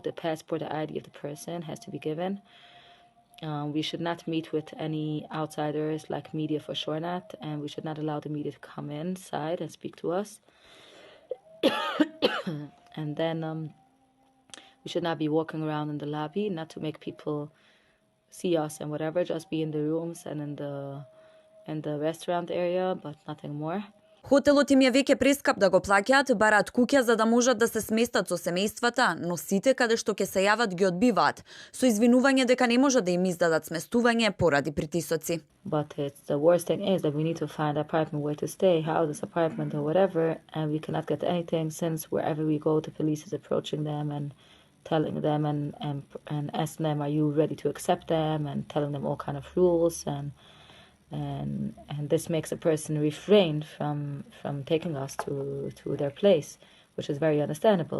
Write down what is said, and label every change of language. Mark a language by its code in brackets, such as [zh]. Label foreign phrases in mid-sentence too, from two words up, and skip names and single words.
[en] The passport, the ID of the person has to be given. We should not meet with any outsiders, like media for sure not, and we should not allow the media to come inside and speak to us. And then we should not be walking around in the lobby, not to make people see us and whatever, just be in the rooms and in the restaurant area, but nothing more. [mk] Хотелот им е веќе прескап да го плаќаат, бараат куќа за да можат да се сместат со семејствата, но сите каде што ќе се јават ги одбиваат, со извинување дека не може да им издадат сместување поради притисоци. [en] But the worst thing is that we need to find an apartment where to stay, house apartment or whatever, and we cannot get anything since wherever we go, the police is approaching them and telling them and asking them, are you ready to accept them, and telling them all kind of rules, and this makes a person refrain from taking us to their place, which is very understandable.